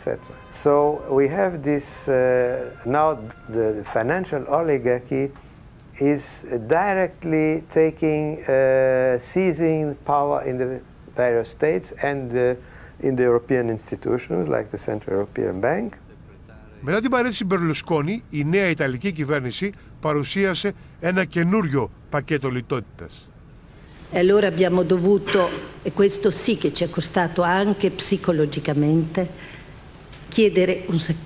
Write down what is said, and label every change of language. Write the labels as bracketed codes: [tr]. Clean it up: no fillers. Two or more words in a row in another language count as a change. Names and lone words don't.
[en] So we have this, now the financial oligarchy is directly seizing power in the various states and in the European institutions like the Central European Bank. [el] Μετά την παρέτηση Μπερλουσκόνι, η νέα Ιταλική κυβέρνηση παρουσίασε ένα καινούριο πακέτο λιτότητας. [it] E allora abbiamo dovuto, e questo sì che ci è costato anche psicologicamente, chiedere un